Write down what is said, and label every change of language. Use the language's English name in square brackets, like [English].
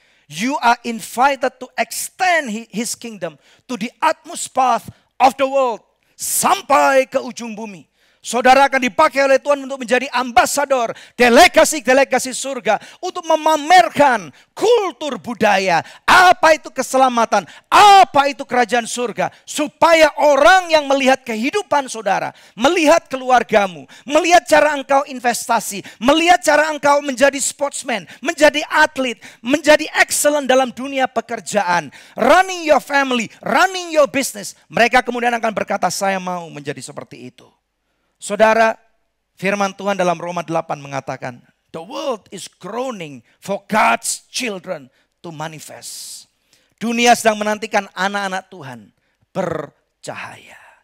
[English] You are invited to extend his kingdom to the utmost path of the world. [Indonesian] Sampai ke ujung bumi. Saudara akan dipakai oleh Tuhan untuk menjadi ambasador, delegasi-delegasi surga. Untuk memamerkan kultur budaya. Apa itu keselamatan, apa itu kerajaan surga. Supaya orang yang melihat kehidupan saudara, melihat keluargamu, melihat cara engkau investasi, melihat cara engkau menjadi sportsman, menjadi atlet, menjadi excellent dalam dunia pekerjaan. [English] Running your family, running your business. [Indonesian] Mereka kemudian akan berkata, saya mau menjadi seperti itu. Saudara, firman Tuhan dalam Roma 8 mengatakan, [English] the world is groaning for God's children to manifest. [Indonesian] Dunia sedang menantikan anak-anak Tuhan bercahaya.